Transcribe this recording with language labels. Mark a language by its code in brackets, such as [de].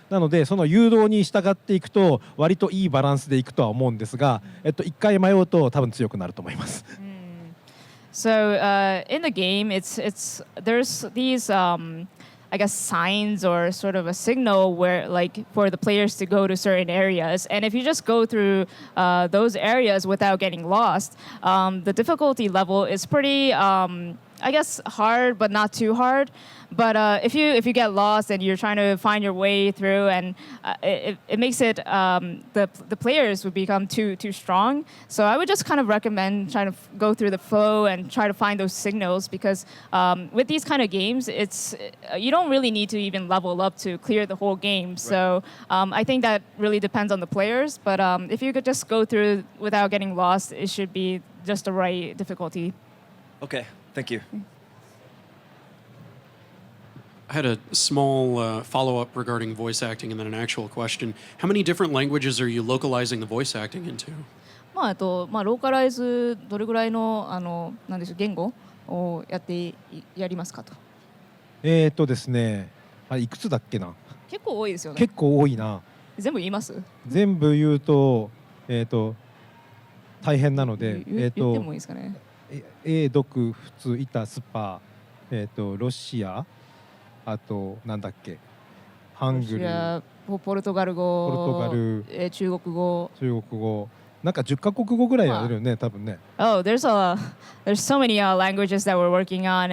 [ja] なのでその誘導に従っていくと割といいバランスでいくとは思うんですが、一回迷うと多分強くなると思います。 [en] So in the game, there's these I guess signs or sort of a signal where like for the players to go to certain areas, and if you just go through those areas without getting lost, the difficulty level is pretty I guess hard but not too hard. But if you get lost and you're trying to find your way through, and it makes it the players would become too strong. So I would just kind of recommend trying to go through the flow and try to find those signals, because with these kind of games, you don't really need to even level up to clear the whole game. So I think that really depends on the players. But if you could just go through without getting lost, it should be just the right difficulty. Okay, thank you. I had a small follow-up regarding voice acting and then an actual question. How many different languages are you localizing the voice acting into? [ja] ローカライズどれぐらいのなんでしょう言語をやりますかと。ですね、いくつだっけな。結構多いですよね。結構多いな。全部言います？全部言うと大変なので、言ってもいいですかね。読、普通、イタ、スパ、ロシア、あとなんだっけ、ハングル、ポルトガル語、中国語、なんか10カ国語ぐらいやるよね、多分ね。 [en] Oh, there's so many languages that we're working on.